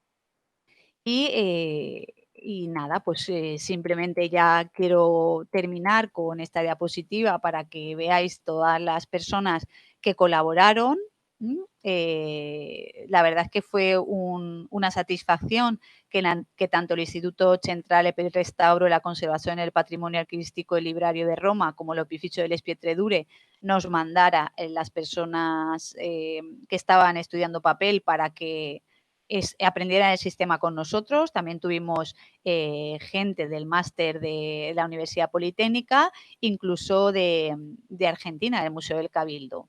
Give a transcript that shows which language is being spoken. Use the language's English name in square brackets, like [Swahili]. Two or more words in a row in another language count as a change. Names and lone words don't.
[Spanish] Y nada, pues simplemente ya quiero terminar con esta diapositiva para que veáis todas las personas que colaboraron. La verdad es que fue una satisfacción que tanto el Instituto Centrale per il Restauro e la Conservación del Patrimonio Archivistico e Librario de Roma como el Opificio delle Pietre nos mandara las personas que estaban estudiando papel para que aprendieran el sistema con nosotros. También tuvimos gente del máster de la Universidad Politécnica, incluso de Argentina, del Museo del Cabildo.